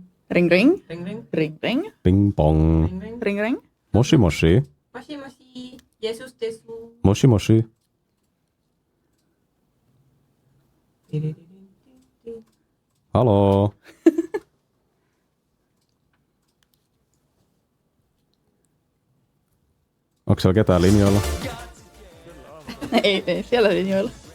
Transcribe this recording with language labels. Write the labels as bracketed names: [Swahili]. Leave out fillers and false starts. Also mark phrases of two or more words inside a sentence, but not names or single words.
[Japanese] Ring ring. Ring ring. Ring ring. Ping pong. Ring ring. Ring ring. もしもし. もしもし. Jesus desu. もしもし. Tidididi. [Finnish] Haloo. Onko siellä ketään linjoilla? Ei siellä linjoilla.